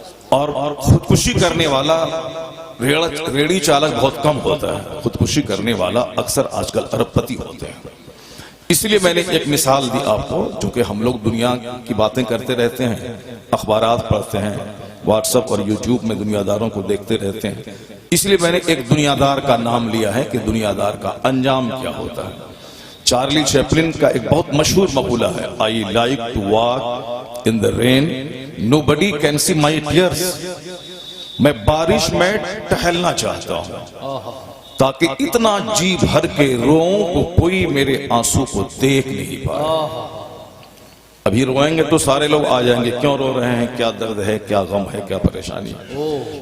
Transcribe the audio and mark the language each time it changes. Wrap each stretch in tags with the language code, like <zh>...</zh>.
<ur>اور خودکشی کرنے والا ریڑی چالک بہت کم ہوتا ہے، خودکشی کرنے والا اکثر آج کل ارب پتی ہوتے ہیں. اس لیے میں نے ایک مثال دی آپ کو، چونکہ ہم لوگ دنیا کی باتیں کرتے رہتے ہیں، اخبارات پڑھتے ہیں، واٹس ایپ اور یوٹیوب میں دنیا داروں کو دیکھتے رہتے ہیں. اس لیے میں نے ایک دنیا دار کا نام لیا ہے کہ دنیا دار کا انجام کیا ہوتا ہے. چارلی چیپلن کا ایک بہت مشہور مقولہ ہے،</ur> <en>I like to walk in the rain, nobody can see my tears.</en> <ur>میں بارش میں ٹہلنا چاہتا ہوں تاکہ اتنا جی بھر کے روؤں کو کوئی میرے آنسو کو دیکھ نہیں پائے. ابھی روئیں گے تو سارے لوگ آ جائیں گے، کیوں رو رہے ہیں، کیا درد ہے، کیا غم ہے، کیا پریشانی ہے.</ur>